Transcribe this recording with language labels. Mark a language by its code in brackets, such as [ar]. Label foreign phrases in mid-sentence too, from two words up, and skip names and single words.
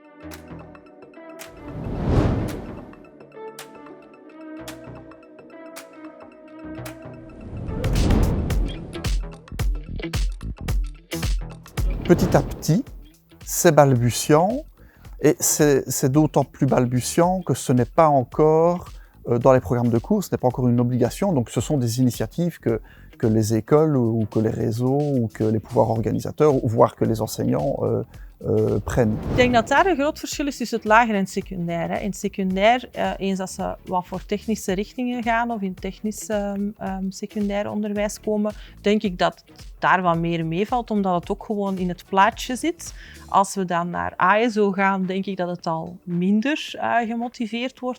[fr] Petit à petit, c'est balbutiant et c'est d'autant plus balbutiant que ce n'est pas encore dans les programmes de cours, ce n'est pas encore une obligation, donc ce sont des initiatives que les écoles ou que les réseaux ou que les pouvoirs organisateurs, voire que les enseignants prennent. [nl] Ik denk dat daar een groot verschil is tussen het lager en het secundair. In het secundair, eens dat ze wat voor technische richtingen gaan of in technisch secundair onderwijs komen, denk ik dat daar wat meer meevalt, omdat het ook gewoon in het plaatje zit. Als we dan naar ASO gaan, denk ik dat het al minder gemotiveerd wordt.